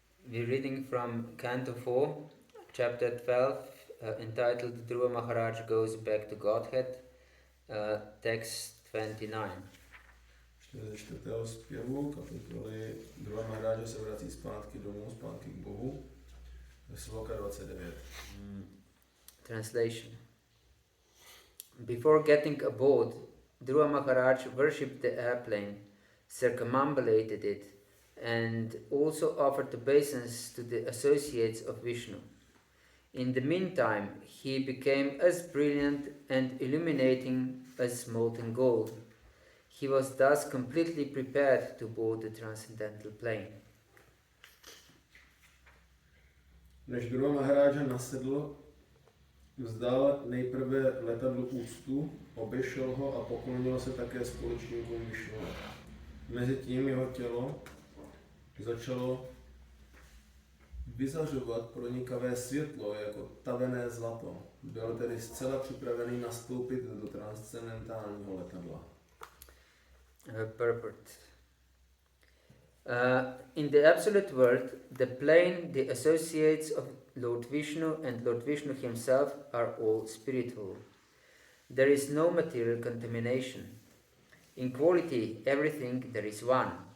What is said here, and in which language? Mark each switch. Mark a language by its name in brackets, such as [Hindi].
[English] We're reading from Canto 4, Chapter 12, entitled Dhruva Maharaja Goes Back to Godhead, text 29. [Czech] Ze 4. zpěvu kapitoly Dhruva Maharaja se vrací zpátky domů, zpátky k Bohu, sloka 29. [English] Translation. Before getting aboard, Dhruva Maharaj worshipped the airplane, circumambulated it, and also offered obeisances to the associates of Vishnu. In the meantime, he became as brilliant and illuminating as molten gold. He was thus completely prepared to board the transcendental plane. [Czech] Než Dhruva Maharaja nasedl, vzdal nejprve letadlu úctu, obešel ho a poklonil se také společníkům Vishnu. Mezitím jeho tělo začalo vyzařovat pronikavé světlo jako tavené zlato. Byl tedy zcela připravený nastoupit do transcendentálního letadla. [English] Purport. In the absolute world, the plane, the associates of Lord Vishnu and Lord Vishnu himself are all spiritual. There is no material contamination. In quality, everything there is one.